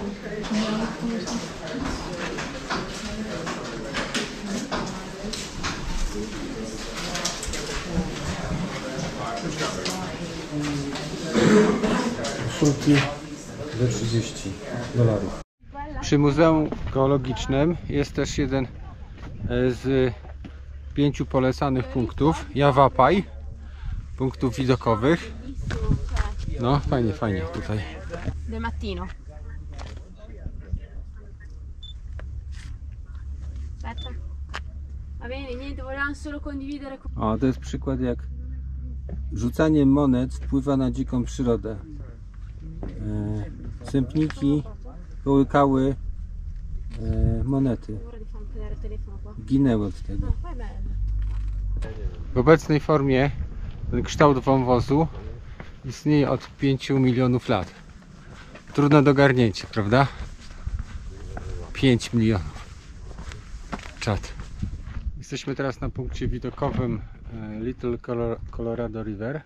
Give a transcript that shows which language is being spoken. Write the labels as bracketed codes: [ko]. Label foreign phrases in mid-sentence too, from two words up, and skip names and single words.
[pl] Koszulki za $30. Przy Muzeum Geologicznym jest też jeden z 5 polecanych punktów, Yavapai, punktów widokowych. No, fajnie, fajnie tutaj. [it] Del mattino. Aspetta. Va bene, niente, volevamo solo condividere. [pl] O, to jest przykład, jak rzucanie monet wpływa na dziką przyrodę. Sępniki połykały monety. [it] Ora di farmi vedere il telefono qua. [pl] Ginęły od tego. No, [it] poi è bello. [pl] W obecnej formie ten kształt wąwozu istnieje od 5 milionów lat. Trudne do garnięcia, prawda? 5 milionów. Czad. Jesteśmy teraz na punkcie widokowym Little Colorado River.